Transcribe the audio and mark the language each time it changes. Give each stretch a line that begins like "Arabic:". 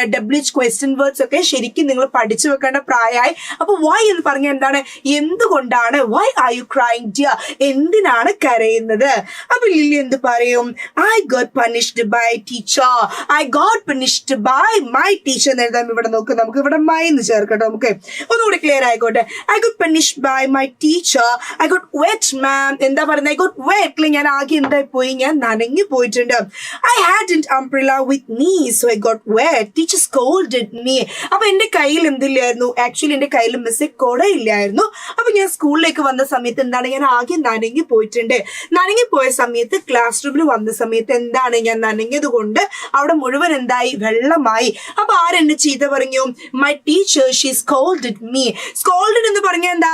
Malayalam: WH question words ഒക്കെ ശരിക്കും നിങ്ങൾ പഠിച്ചു വെക്കേണ്ട പ്രായമായി അപ്പൊ വൈ എന്ന് പറഞ്ഞാൽ എന്താണ് എന്തുകൊണ്ടാണ്
English: why are you crying dear
Malayalam: എന്തിനാണ് കരയുന്നത് അപ്പൊ ലില്ലി എന്ത് പറയും
English: I got punished by teacher I got punished by my teacher
Malayalam: എന്ന് എഴുതാം ഇവിടെ നോക്ക് നമുക്ക് ഇവിടെ മൈ എന്ന് ചേർക്കട്ടെ നമുക്ക് ഒന്നുകൂടി ക്ലിയർ ആയിക്കോട്ടെ I got punished by my teacher
English: I got wet, ma'am.
Malayalam: എന്താ പറയുന്നത്
English: I got wet.
Malayalam: ഞാൻ ആകെ എന്തായി പോയി ഞാൻ നനഞ്ഞു പോയിട്ടുണ്ട്
English: I hadn't umbrella with me, so I got wet. Teacher scolded me.
Malayalam: അപ്പൊ എന്റെ കയ്യിൽ എന്തില്ലായിരുന്നു ആക്ച്വലി എന്റെ കയ്യിൽ മിസ് കൊട ഇല്ലായിരുന്നു അപ്പൊ ഞാൻ സ്കൂളിലേക്ക് വന്ന സമയത്ത് എന്താണ് ഞാൻ ആകെ നനഞ്ഞു പോയിട്ടുണ്ട് നനഞ്ഞു പോയ സമയത്ത് ക്ലാസ് റൂമിൽ വന്ന സമയത്ത് എന്താണ് ഞാൻ നനഞ്ഞത് കൊണ്ട് അവിടെ മുഴുവൻ എന്തായി വെള്ളമായി അപ്പൊ ആരെന്നെ ചീത്ത പറഞ്ഞു
English: my teacher she scolded me
Malayalam: scolded എന്ന് പറഞ്ഞാൽ